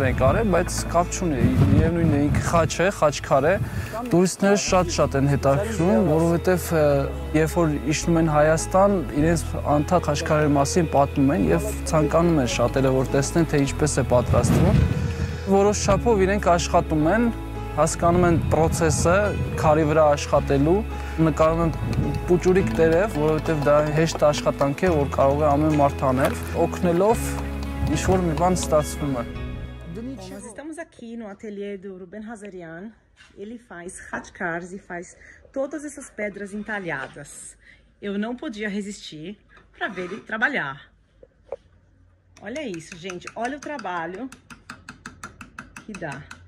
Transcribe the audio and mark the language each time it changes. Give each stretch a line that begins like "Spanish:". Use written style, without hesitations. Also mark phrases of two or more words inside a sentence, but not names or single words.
Armenian: են կարել, բայց կապ չունի, միևնույնն է, ինքը խաչ է, խաչքար է։ Տուրիստները շատ են հետաքրքրում, որովհետև երբ որ իջնում են Հայաստան, իրենց անթափ խաչքարերի մասին պատմում են եւ ցանկանում են շատերը որ տեսնեն, թե ինչպես է պատրաստվում։ Որոշ չափով իրենք աշխատում են, հասկանում են process-ը, քարի վրա աշխատելու, նկարում են պուճուրիկ տերև, որովհետև դա հեշտ աշխատանք է, որ կարող է ամեն մարդ անել, օգնելով ինչ-որ մի բան ստացվում է։
Portuguese: Nós estamos aqui no ateliê do Ruben Hazarian. Ele faz khachkars e faz todas essas pedras entalhadas. Eu não podia resistir para ver ele trabalhar. Olha isso, gente. Olha o trabalho que dá.